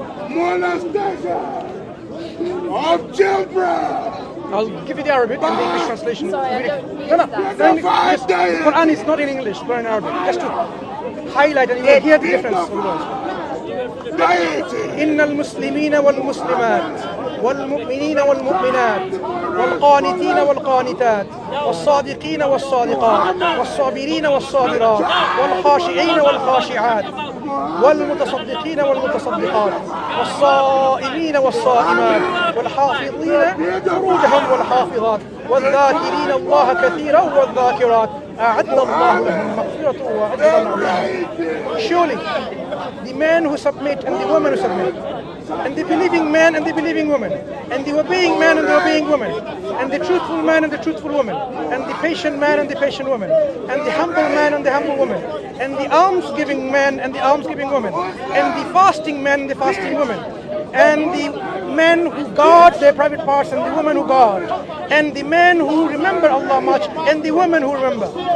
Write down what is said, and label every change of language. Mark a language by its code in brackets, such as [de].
[en] Molestation of children. I'll give you the Arabic and the English translation. Sorry, I don't read No. that. The Quran is not in English, but in Arabic. Just to highlight and you will hear the difference of the words. [ar] إن المسلمين والمسلمات والمؤمنين والمؤمنات والقانتين والقانتات والصادقين والصادقات والصابرين والصابرات والخاشعين والخاشعات والمتصدقين والمتصدقات والصائمين والصائمات والحافظين فروجهم والحافظات والذاكرين الله كثيرا والذاكرات أعد الله لهم مغفرة وأجرا عظيما. [en] Surely the men who submit and the women who submit, and the believing man and the believing woman, and the obeying man and the obeying woman, and the truthful man and the truthful woman, and the patient man and the patient woman, and the humble man and the humble woman, and the alms-giving man and the alms-giving woman, and the fasting man and the fasting woman, and the men who guard their private parts and the women who guard, and the men who remember Allah much and the women who remember.